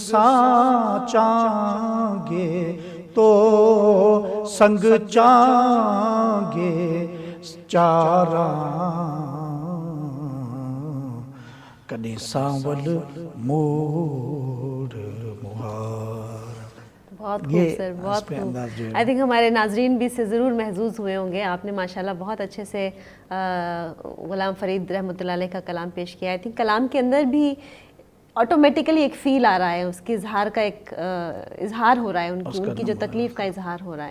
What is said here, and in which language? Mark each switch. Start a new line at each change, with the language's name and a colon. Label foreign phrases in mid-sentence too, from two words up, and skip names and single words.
Saraiki: سچاں گے تو سنگ چانگے چارا کڈہیں سانول موڑ مہار.
Urdu: بہت خوب سر، بہت خوب.
English: I think
Urdu: ہمارے ناظرین بھی اس سے ضرور محظوظ ہوئے ہوں گے۔ آپ نے ماشاءاللہ بہت اچھے سے غلام فرید رحمۃ اللہ علیہ کا کلام پیش کیا.
English: I think
Urdu: کلام کے اندر بھی آٹومیٹکلی ایک فیل آ رہا ہے، اس کے اظہار کا ایک اظہار ہو رہا ہے، ان کی جو تکلیف کا اظہار ہو رہا ہے.